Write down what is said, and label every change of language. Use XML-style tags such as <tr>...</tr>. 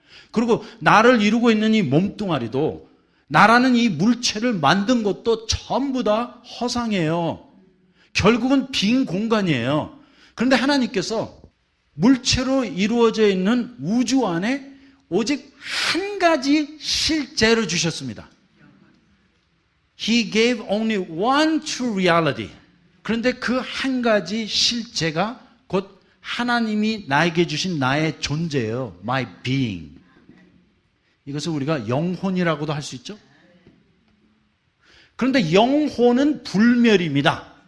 <ko>그리고 나를 이루고 있는 이 몸뚱아리도 나라는 이 물체를 만든 것도 전부 다 허상이에요. 결국은 빈 공간이에요. 그런데 하나님께서 물체로 이루어져 있는 우주 안에 오직 한 가지 실제를 주셨습니다.</ko> <en>He gave only one true reality.</en> <ko>그런데 그 한 가지 실제가 곧 하나님이 나에게 주신 나의 존재예요.</ko> <en>My being.</en> <ko>이것을 우리가 영혼이라고도 할 수 있죠. 그런데 영혼은 불멸입니다.</ko>